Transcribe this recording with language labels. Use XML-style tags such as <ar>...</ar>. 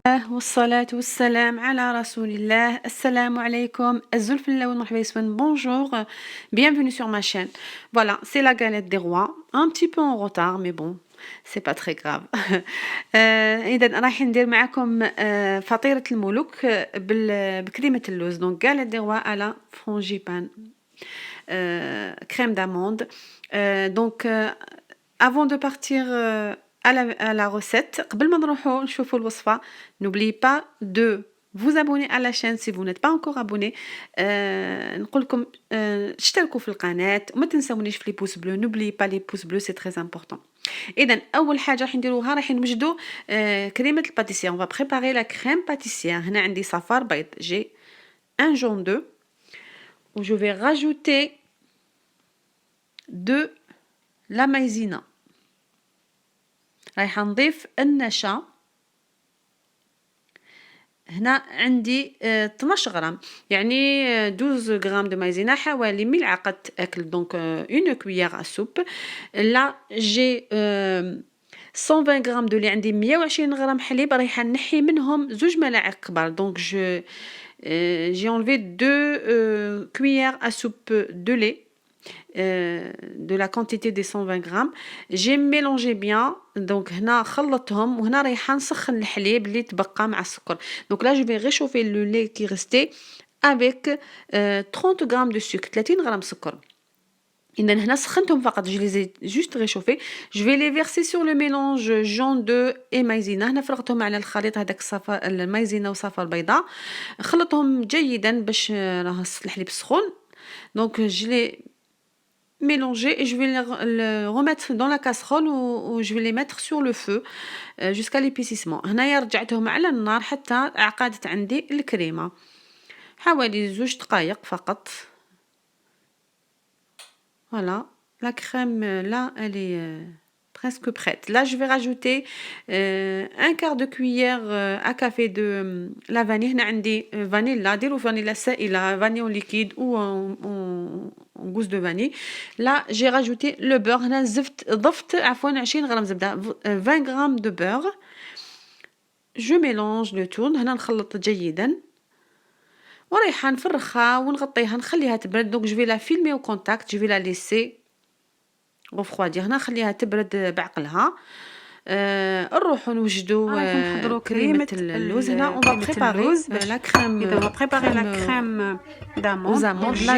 <ar>والصلاة والسلام على رسول الله. السلام عليكم الزلف اللون مرحبا يسون</ar> <fr>bonjour, bienvenue sur ma chaîne. Voilà, c'est la galette des rois, un petit peu en retard mais bon c'est pas très grave.</fr> <ar>اذا راح ندير معكم فطيرة الملوك بكريمة اللوز.</ar> <fr>Donc galette des rois à la frangipane, crème d'amande. Donc avant de partir à la recette,</fr> <ar>قبل ما نروحوا نشوفوا الوصفة,</ar> <fr>n'oubliez pas de vous abonner à la chaîne si vous n'êtes pas encore abonné.</fr> <ar>نقول لكم تشتركوا في القناة وما تنسونيش في لي بوس بلو.</ar> <fr>n'oubliez pas les pouces bleus, c'est très important.</fr> <ar>اذا اول حاجه راح نديروها راح نوجدوا كريمه الباتيسير.</ar> <fr>on va préparer la crème pâtissière.</fr> <ar>هنا عندي صفار بيض,</ar> <fr>j'ai un jaune d'œuf où je vais rajouter de la maïzena.</fr> <ar>راح نضيف النشا. هنا عندي 12 غرام, يعني 12 غرام de maïzena, حوالي ملعقة أكل,</ar> <fr>donc une cuillère à soupe.</fr> <ar>là j'ai 120 غرام دو لي, عندي 120 غرام حليب, رايحة نحي منهم 2 ملاعق كبار.</ar> <fr>donc j'ai enlevé 2 cuillères à soupe de lait de la quantité des 120 grammes. j'ai mélangé bien, donc</fr> <ar>هنا خلطتهم, وهنا رايحة نسخن الحليب اللي تبقى مع السكر.</ar> <fr>donc là je vais réchauffer le lait qui restait avec 30 grammes de sucre,</fr> <ar>30 غرام سكر. إذا هنا سخنتهم فقط,</ar> <fr>je les ai juste réchauffés. je vais les verser sur le mélange jaune d'œuf et maïzena.</fr> <ar>هنا فرغتهم على الخليط هذاك الصفار المايزينا وصفار البيضاء, خلطهم جيدا باش راه الحليب سخون.</ar> <fr>donc je les mélanger et je vais les remettre dans la casserole ou je vais les mettre sur le feu jusqu'à l'épaississement.</fr> <ar>هنايا رجعتهم على النار حتى عقدت عندي الكريمة, حوالي 2 دقائق فقط.</ar> <fr>voilà, la crème là elle est presque prête. là je vais rajouter un quart de cuillère à café de la vanille.</fr> <ar>هنا عندي فانيلا, ديروا فانيلا سائلة,</ar> <fr>vanille en liquide ou en gousse de vanille. là j'ai rajouté le beurre.</fr> <ar>هنا ضفت 20 غرام زبدة, 20 غرام de beurre.</ar> <fr>je mélange le tout.</fr> <ar>هنا نخلط جيدا ورايحة نفرخها ونغطيها نخليها تبرد.</ar> <fr>donc je vais la filmer au contact, je vais la laisser refroidir.</fr> <ar>هنا نخليها تبرد بعقلها. نروحوا نوجدوا كريمة اللوز.</ar> <fr>هنا on va préparer la crème. on va préparer la crème d'amande.</fr>